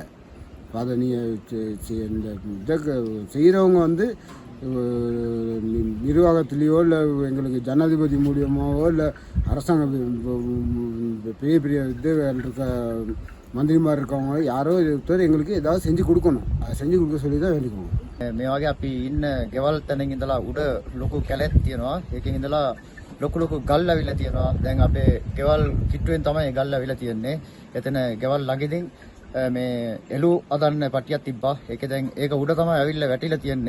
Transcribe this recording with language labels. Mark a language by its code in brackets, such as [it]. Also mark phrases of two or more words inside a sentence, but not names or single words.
[ta] அதை நீங்கள் இந்த இதை செய்கிறவங்க வந்து நிர்வாகத்திலேயோ இல்லை எங்களுக்கு ஜனாதிபதி மூலியமாவோ இல்லை அரசாங்க பெரிய இது இருக்க மந்திரிமார் இருக்கவங்க யாரோ எங்களுக்கு ஏதாவது செஞ்சு கொடுக்கணும். அதை செஞ்சு கொடுக்க சொல்லி தான் வேண்டிக்கணும். [si] මේ වගේ අපි ඉන්න ගෙවල් තැනින් ඉඳලා උඩ ලොකු කැලෑක් තියෙනවා. ඒකෙන් ඉඳලා ලොකු ගල් ඇවිල්ලා තියෙනවා. දැන් අපේ ගෙවල් කිට්ටුවෙන් තමයි ගල් ඇවිල්ලා තියෙන්නේ. එතන ගෙවල් ළඟින් මේ එළු අදන්න පටියක් තිබ්බා. ඒක දැන් ඒක උඩ තමයි ඇවිල්ලා වැටිලා තියෙන්නේ.